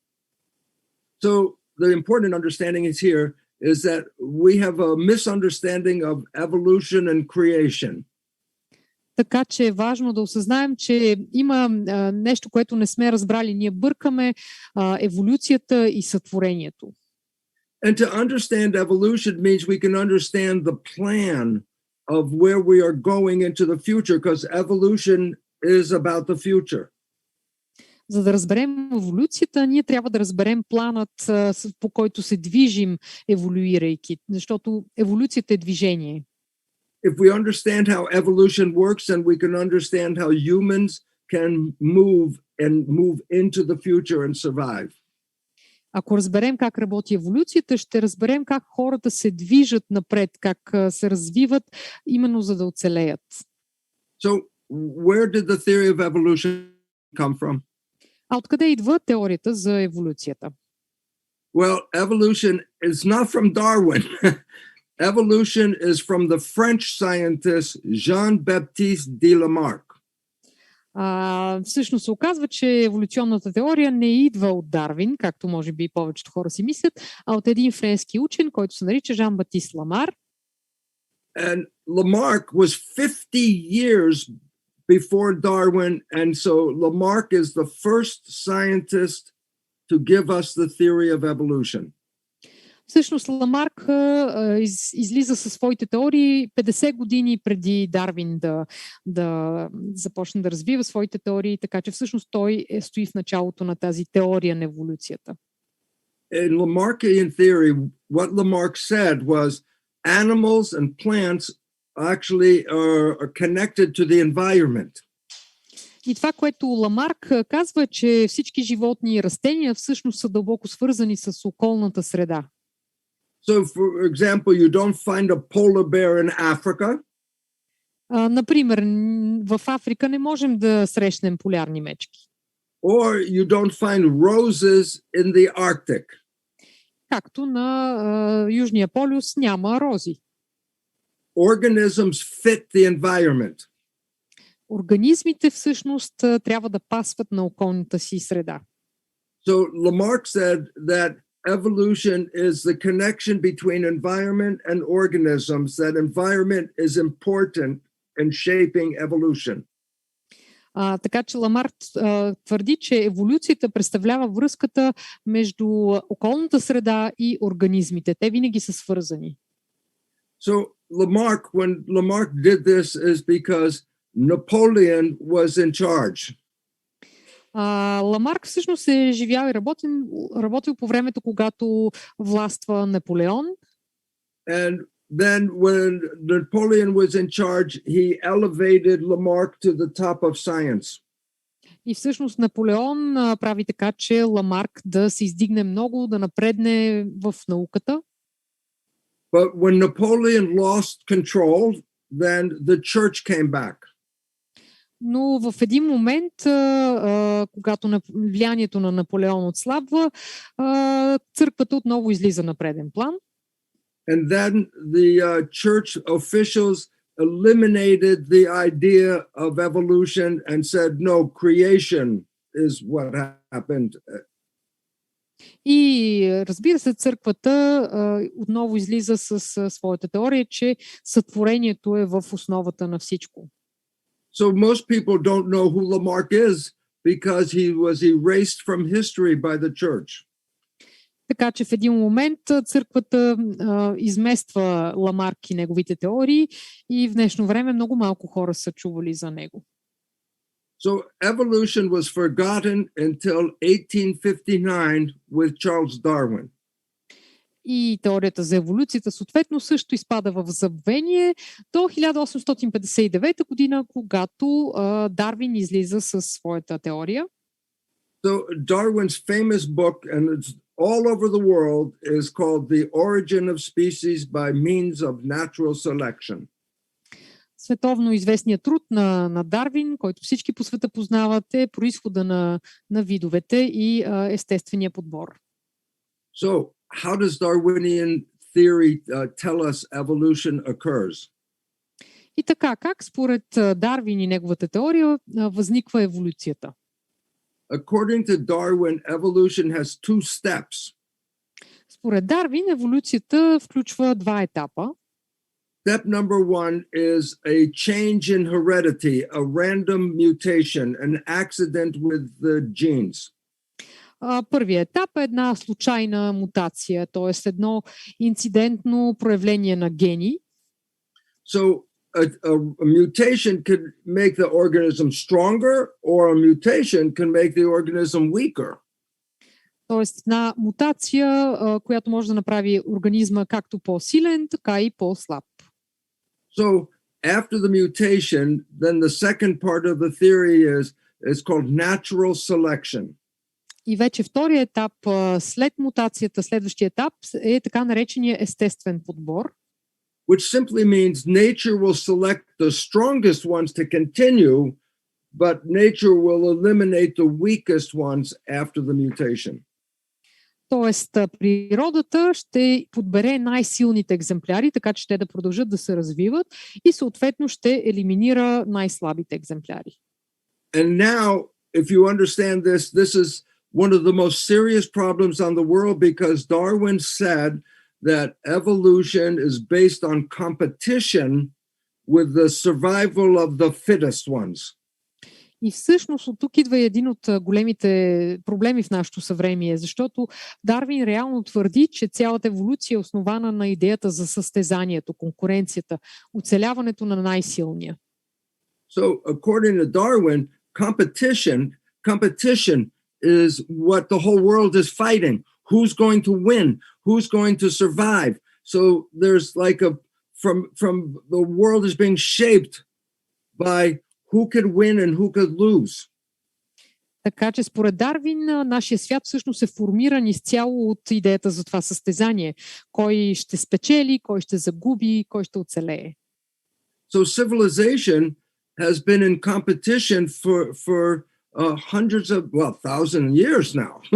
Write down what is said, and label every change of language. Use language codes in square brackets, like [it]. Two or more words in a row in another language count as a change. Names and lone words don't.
[en] So the important understanding is here is that we have a misunderstanding of evolution and creation. [bg] Така че е важно да осъзнаем, че има нещо, което не сме разбрали. Ние бъркаме еволюцията и сътворението. [en] And to understand evolution means we can understand the plan of where we are going into the future, because evolution is about the future. [bg] За да разберем еволюцията, ние трябва да разберем планът, по който се движим, еволюирайки, защото еволюцията е движение. [en] If we understand how evolution works, then we can understand how humans can move into the future and survive. [bg] Ако разберем как работи еволюцията, ще разберем как хората се движат напред, как се развиват, именно за да оцелеят. [en] So, where did the theory of evolution come from? [bg] А откъде идва теорията за еволюцията? [en] Well, evolution is not from Darwin. Evolution is from the French scientist Jean-Baptiste de Lamarck. [bg] Всъщност се оказва, че еволюционната теория не идва от Дарвин, както може би повечето хора си мислят, а от един френски учен, който се нарича Жан-Батист Ламар. [en] And Lamarck was 50 years before Darwin, and so Lamarck is the first scientist to give us the theory of evolution. [bg] Всъщност Ламарк излиза със своите теории 50 години преди Дарвин да започне да развива своите теории, така че всъщност той стои в началото на тази теория на еволюцията. [en] In Lamarckian theory, what Lamarck said was animals and plants actually are connected to the environment. [bg] И това, което Ламарк казва, че всички животни и растения всъщност са дълбоко свързани с околната среда. [en] So, for example, you don't find a polar bear in Africa. [bg] Например, в Африка не можем да срещнем полярни мечки. [en] Or you don't find roses in the Arctic. [bg] Както на Южния полюс няма рози. [en] Organisms fit the environment. [bg] Организмите всъщност трябва да пасват на околната си среда. [en] So Lamarck said that evolution is the connection between environment and organisms, that environment is important in shaping evolution. [bg] Така че Ламарк твърди, че еволюцията представлява връзката между околната среда и организмите. Те винаги са свързани. [en] So when Lamarck did this is because Napoleon was in charge. [bg] Ламарк всъщност е живял и работил по времето, когато властва Наполеон. [en] And then when Napoleon was in charge, he elevated Lamarck to the top of science. [bg] И всъщност Наполеон прави така, че Ламарк да се издигне много, да напредне в науката. [en] But when Napoleon lost control, then the church came back. [bg] Но в един момент, когато влиянието на Наполеон отслабва, църквата отново излиза на преден план. [en] And then the church officials eliminated the idea of evolution and said, no, creation is what happened. [bg] И разбира се, църквата отново излиза с своята теория, че сътворението е в основата на всичко. [en] So most people don't know who Lamarck is because he was erased from history by the church. [bg] Така че в един момент църквата измества Ламарк и неговите теории и в днешно време много малко хора са чували за него. [en] So evolution was forgotten until 1859 with Charles Darwin. [bg] И теорията за еволюцията съответно също изпада в забвение до 1859 година, когато Дарвин излиза със своята теория. [en] So Darwin's famous book, and it's all over the world is called The Origin of Species by Means of Natural Selection. [bg] Световно известният труд на Дарвин, който всички по света познават, е произхода на видовете и естествения подбор. [en] So, how does Darwinian theory tell us evolution occurs? [bg] И така, как според Дарвин и неговата теория възниква еволюцията? [en] According to Darwin, evolution has two steps. [bg] Според Дарвин, еволюцията включва два етапа. [en] Step number one is a change in heredity, a random mutation, an accident with the genes. [bg] Първият етап е една случайна мутация, т.е. едно инцидентно проявление на гени. [en] So a mutation could make the organism stronger, or a mutation can make the organism weaker. [bg] Тоест една мутация, която може да направи организма както по-силен, така и по-слаб. [en] So after the mutation, then the second part of the theory is called natural selection. [bg] И вече втория етап, след мутацията, следващия етап е така наречения естествен подбор. [en] Which simply means nature will select the strongest ones to continue, but nature will eliminate the weakest ones after the mutation. [bg] Тоест, природата ще подбере най-силните екземпляри, така че те да продължат да се развиват и съответно ще елиминира най-слабите екземпляри. [en] And now, if you understand this, this is one of the most serious problems on the world because Darwin said that evolution is based on competition with the survival of the fittest ones. [bg] И всъщност от тук идва един от големите проблеми в нашето съвремие, защото Дарвин реално твърди, че цялата еволюция е основана на идеята за състезанието, конкуренцията, оцеляването на най-силния. [en] So, according to Darwin, competition is what the whole world is fighting. Who's going to win? Who's going to survive? So there's like from the world is being shaped by who could win and who could lose. [bg] Така че според Дарвин нашия свят всъщност е формиран изцяло от идеята за това състезание. Кой ще спечели, кой ще загуби, кой ще оцелее. [en] So civilization has been in competition for hundreds of, thousand years now.